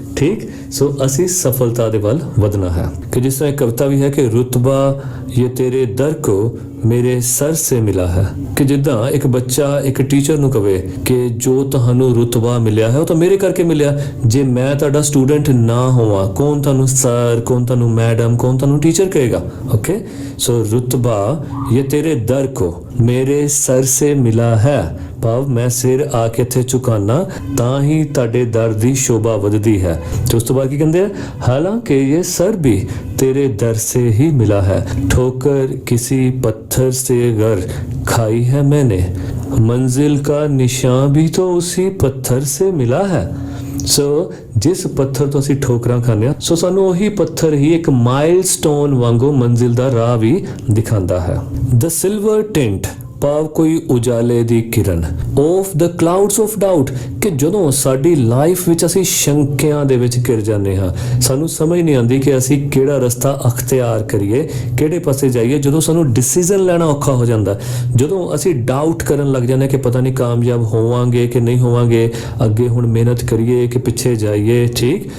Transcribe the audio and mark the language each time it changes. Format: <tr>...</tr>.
<pa>ਠੀਕ, ਸੋ ਅਸੀਂ ਸਫਲਤਾ ਦੇ ਵੱਲ ਵਧਣਾ ਹੈ। ਕਿ ਜਿਸ ਤਰ੍ਹਾਂ ਇੱਕ ਕਵਿਤਾ ਵੀ ਹੈ ਕਿ</pa> <hi>ਰੁਤਬਾ ਇਹ ਤੇਰੇ ਦਰ ਕੋ ਮੇਰੇ ਸਰ ਸੇ ਮਿਲਾ ਹੈ,</hi> <pa>ਕਿ ਜਿੱਦਾਂ ਇੱਕ ਬੱਚਾ ਇੱਕ ਟੀਚਰ ਨੂੰ ਕਵੇ ਕਿ ਜੋ ਤੁਹਾਨੂੰ ਰੁਤਬਾ ਮਿਲਿਆ ਹੈ ਉਹ ਤਾਂ ਮੇਰੇ ਕਰਕੇ ਮਿਲਿਆ, ਜੇ ਮੈਂ ਤੁਹਾਡਾ ਸਟੂਡੈਂਟ ਨਾ ਹੋਵਾਂ ਕੌਣ ਤੁਹਾਨੂੰ ਸਰ, ਕੌਣ ਤੁਹਾਨੂੰ ਮੈਡਮ, ਕੌਣ ਤੁਹਾਨੂੰ ਟੀਚਰ ਕਹੇਗਾ। ਓਕੇ, ਸੋ</pa> <hi>ਰੁਤਬਾ ਇਹ ਤੇਰੇ ਦਰ ਕੋ ਮੇਰੇ ਸਰ ਸੇ ਮਿਲਾ ਹੈ,</hi> <pa>ਭਾਵ ਮੈਂ ਸਿਰ ਆ ਕੇ ਇੱਥੇ ਝੁਕਾਨਾ ਤਾਂ ਹੀ ਤੁਹਾਡੇ ਦਰ ਦੀ ਸ਼ੋਭਾ ਵਧਦੀ ਹੈ। ਤੇ ਉਸ ਤੋਂ ਬਾਅਦ ਕੀ ਕਹਿੰਦੇ ਆ, ਹਾਲਾਂਕਿ ਇਹ ਸਰ ਵੀ</pa> <hi>तेरे दर से ही मिला है, ठोकर किसी पत्थर से अगर खाई है मैंने, मंजिल का निशान भी तो उसी पत्थर से मिला है।</hi> <pa>ਸੋ ਜਿਸ ਪੱਥਰ ਤੋਂ ਅਸੀਂ ਠੋਕਰਾਂ ਖਾਂਦੇ ਹਾਂ, ਸੋ ਸਾਨੂੰ ਉਹੀ ਪੱਥਰ ਹੀ ਇੱਕ ਮਾਈਲਸਟੋਨ ਵਾਂਗੂ ਮੰਜ਼ਿਲ ਦਾ ਰਾਹ ਵੀ ਦਿਖਾਉਂਦਾ ਹੈ।</pa> <en>the silver tint</en> <pa>ਭਾਵ ਕੋਈ ਉਜਾਲੇ ਦੀ ਕਿਰਨ,</pa> <en>of the clouds of doubt,</en> <pa>ਕਿ ਜਦੋਂ ਸਾਡੀ ਲਾਈਫ ਵਿੱਚ ਅਸੀਂ ਸ਼ੰਕਿਆਂ ਦੇ ਵਿੱਚ ਘਿਰ ਜਾਂਦੇ ਹਾਂ, ਸਾਨੂੰ ਸਮਝ ਨਹੀਂ ਆਉਂਦੀ ਕਿ ਅਸੀਂ ਕਿਹੜਾ ਰਸਤਾ ਅਖਤਿਆਰ ਕਰੀਏ, ਕਿਹੜੇ ਪਾਸੇ ਜਾਈਏ, ਜਦੋਂ ਸਾਨੂੰ ਡਿਸੀਜਨ ਲੈਣਾ ਔਖਾ ਹੋ ਜਾਂਦਾ, ਜਦੋਂ ਅਸੀਂ ਡਾਊਟ ਕਰਨ ਲੱਗ ਜਾਂਦੇ ਕਿ ਪਤਾ ਨਹੀਂ ਕਾਮਯਾਬ ਹੋਵਾਂਗੇ ਕਿ ਨਹੀਂ ਹੋਵਾਂਗੇ, ਅੱਗੇ ਹੁਣ ਮਿਹਨਤ ਕਰੀਏ ਕਿ ਪਿੱਛੇ ਜਾਈਏ, ਠੀਕ।</pa>